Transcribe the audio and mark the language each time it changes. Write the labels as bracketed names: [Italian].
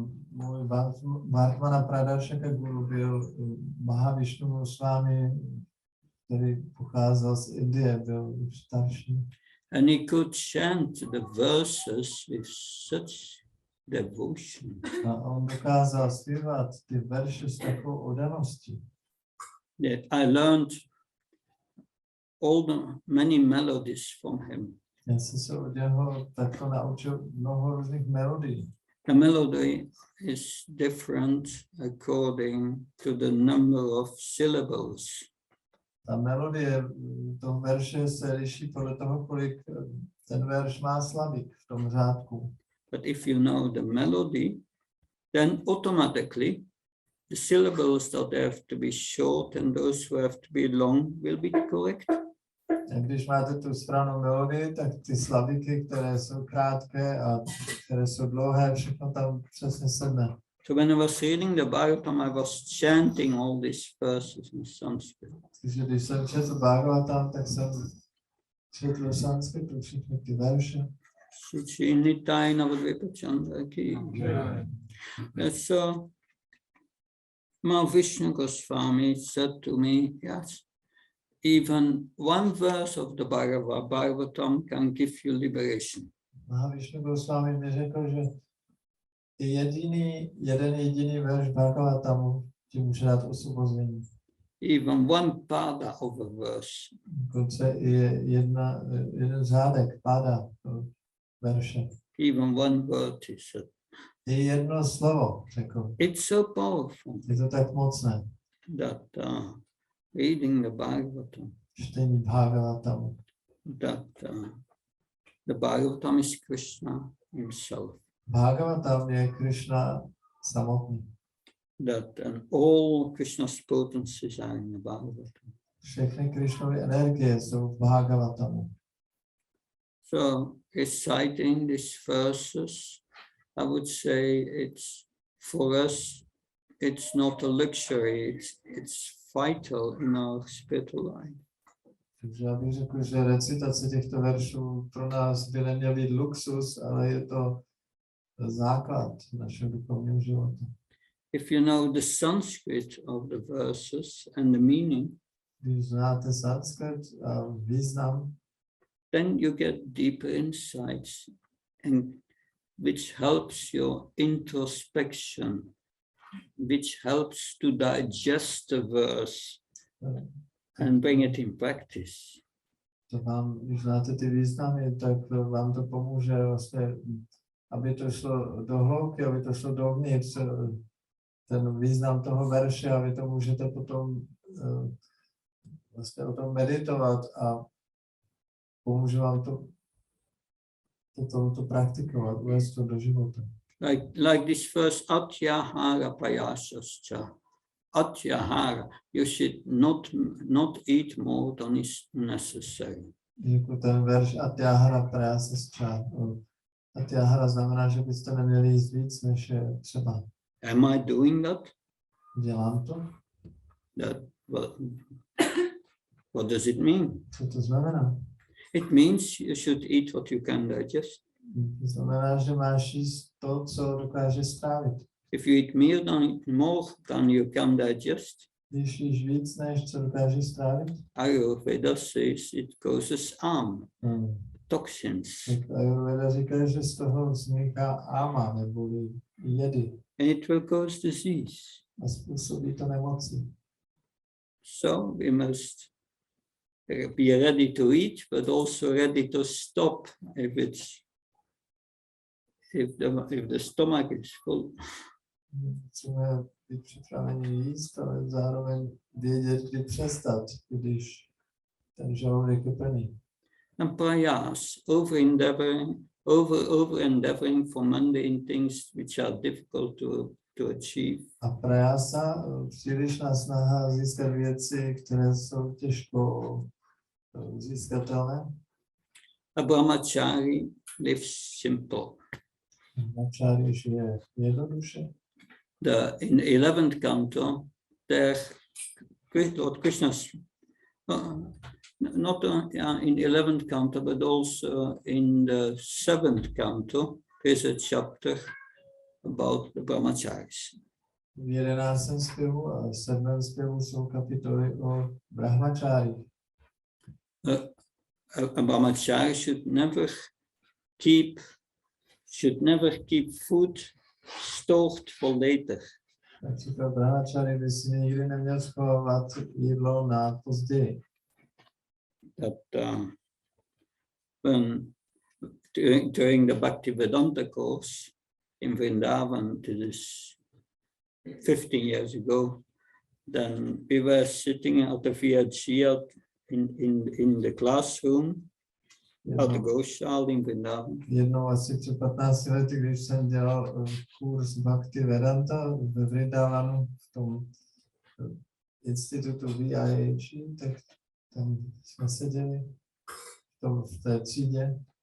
[Czech] Můj Vartmana Pradarshaka Guru byl Mahavišnu Goswami, který pocházel z Indie, byl už starší. [English] And he could chant the verses with such devotion. [Czech] A on dokázal zpívat ty verše s takovou oddaností. [English] That I learned many melodies from him. [Czech] Já jsem se od něho takto naučil mnoho různých melodií. [English] The melody is different according to the number of syllables. [Czech] Ta melodie toho verše se liší podle toho, kolik ten verš má slabik v tom řádku. [English] But if you know the melody, then automatically the syllables that have to be short and those who have to be long will be correct. [Czech] A když máte tu správnou melodii, tak ty slabiky, které jsou krátké a které jsou dlouhé, všechno tam přesně sedne. [English] So when I was reading the Bhagavatam, I was chanting all these verses in Sanskrit. [Czech] Takže když jsem četl Bhagavatam, tak jsem četl sanskritu všechny ty verše. Suchi Nitai Navadvipa Chandra ki. [English] So my Vishnu Goswami said to me, yes, even one verse of the Bhagavatam can give you liberation. [Czech] Mahavišnu Goswami mi řekl, že jeden jediný verš Bhagavatamu ti může dát osvobození. [English] Even one pada of a verse. [Czech] Dokonce i jeden řádek pada verše. [English] Even one word, he said. [Czech] I jedno slovo, řekl. [English] It's so powerful [Czech] Je to tak mocné. [English] that reading the Bhagavatam, [Czech] Čtení Bhagavatamu. [English] that the Bhagavatam is Krishna himself. [Czech] Bhagavatam je Krishna samotný. [English] That all Krishna's potencies are in the Bhagavatam. [Czech] Všechny Krishnovy energie jsou v Bhagavatamu. [English] So reciting these verses, I would say it's for us, it's not a luxury, it's vital in our spiritual life. [Czech] Takže já bych řekl, že recitace těchto veršů pro nás by neměl být luxus, ale je to základ našeho duchovního života. [English] If you know the Sanskrit of the verses and the meaning, [Czech] Když znáte sanskrit a význam, [English] then you get deeper insights, and which helps your introspection, which helps to digest the verse and bring it in practice. [Czech] to vám, když znáte ty významy, tak vám to pomůže vlastně, aby to šlo do hloubky, aby to šlo dovnitř, ten význam toho verše, a vy to můžete potom vlastně o tom meditovat a pomůže vám to praktikovat, uvést to do života. [English] Like this verse, Atyahara Payasascha. Atyahara, you should not eat more than is necessary. [Czech] Jako ten verš Atyahara Prayasascha. Atyahara znamená, že byste neměli jíst víc, než je třeba. [English] Am I doing that? [Czech] Dělám to? [English] What does it mean? [Czech] Co to znamená? [English] It means you should eat what you can digest. [Czech] To znamená, že máš jíst to, co dokáže strávit. [English] If you eat more than you can digest, [Czech] Když jíš víc, než co dokážeš strávit, [English] Ayurveda says it causes toxins. [Czech] tak Ayurveda říká, že z toho vzniká ama, neboli jedy, [English] And it will cause disease. [Czech] a způsobí to nemoci. [English] So we must be ready to eat, but also ready to stop if the stomach is full. [Czech] Musíme být připraveni jíst, ale zároveň vědět, kdy přestat, když ten žaludek je plný. [English] And prayas, over endeavoring for mundane things which are difficult to achieve. [Czech] A prajasa, přílišná snaha získat věci, které jsou těžko získatelné. [English] A brahmachari lives simple. [Czech] Brahmachari žije jednoduše. [English] In 11th canto, there Lord Krishna, not in 11th canto, but also in the 7th canto, there's a chapter about the brahmacharis. [Czech] V 11. zpěvu a 7. zpěvu jsou kapitoly o brahmachari. [English] A brahmachari should never keep food stored for later. [Czech] Například brahmachari by si nikdy neměl schovávat jídlo na později. [English] That when during the Bhaktivedanta course in Vrindavan, this is 15 years ago, then we were sitting at the Vijaya in the classroom at the Goshala in Vrindavan. [Czech] Jednou asi před 15 lety, když jsem dělal kurz Bhaktivedanta ve Vrindavanu v tom institutu VIH, tak tam jsme seděli v té třídě.